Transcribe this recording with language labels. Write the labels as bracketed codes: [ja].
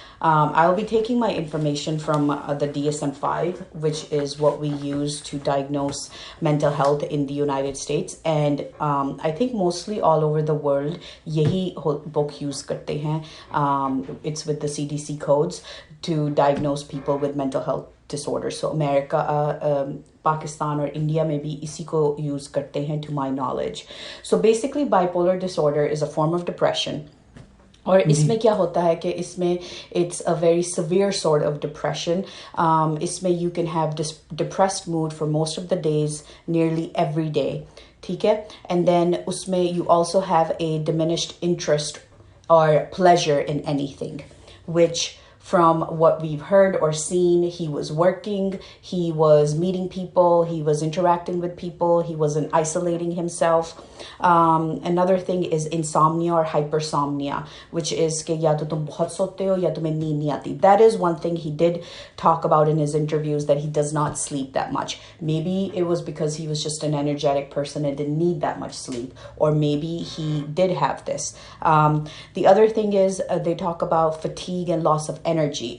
[en] I'll be taking my information from the DSM-5, which is what we use to diagnose mental health in the United States, and I think mostly all over the world [hi] यही book use करते हैं. [en] It's with the CDC codes to diagnose people with mental health disorders. [hi] So America, Pakistan और India में भी इसी को use करते हैं [en] to my knowledge. So basically bipolar disorder is a form of depression. [hi] और इसमें क्या होता है कि इसमें [en] it's a very severe sort of depression. [hi] इसमें [en] you can have depressed mood for most of the days, nearly every day. [hi] ठीक है? [en] And then [hi] उसमें [en] you also have a diminished interest or pleasure in anything, which from what we've heard or seen, he was working, he was meeting people, he was interacting with people, he wasn't isolating himself. Another thing is insomnia or hypersomnia, which is [hi] कि या तो तुम बहुत सोते हो या तुम्हें नींद नहीं आती. [en] That is one thing he did talk about in his interviews, that he does not sleep that much. Maybe it was because he was just an energetic person and didn't need that much sleep, or maybe he did have this. The other thing is they talk about fatigue and loss of energy.